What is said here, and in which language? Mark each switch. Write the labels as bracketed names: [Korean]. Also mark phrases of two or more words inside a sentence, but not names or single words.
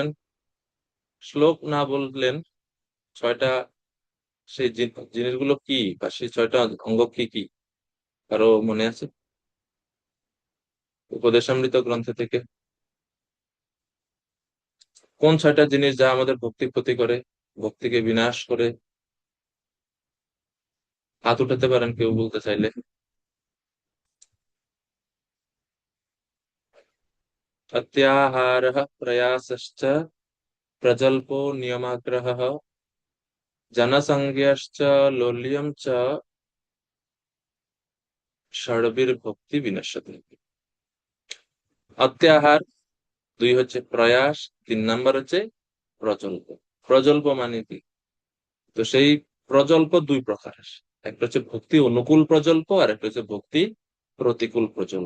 [Bangla] শ্লোক না বললেন ছয়টা সেই জিনিসগুলো কি, বা সেই ছয়টা অঙ্গ কি কি কারো মনে আছে উপদেশামৃত গ্রন্থ থেকে? কোন ছয়টা জিনিস যা আমাদের ভক্তি ক্ষতি করে, ভক্তিকে বিনাশ করে? হাত উঠাতে পারেন কেউ বলতে চাইলে। [Sanskrit] अत्याहारः प्रयासश्च प्रजल्पो नियमाग्रहः जनसंज्ञश्च लोल्यं च ষড়বীর ভক্তি বিনশ্যতি। [Bangla] অত্যাহার দুই হচ্ছে প্রয়াস, তিন নাম্বার হচ্ছে প্রজল্প। প্রজল্প মানে কি? তো সেই প্রজল্প দুই প্রকার। একটা হচ্ছে ভক্তি অনুকূল প্রজল্প আর একটা হচ্ছে ভক্তি প্রতিকূল প্রজল্প।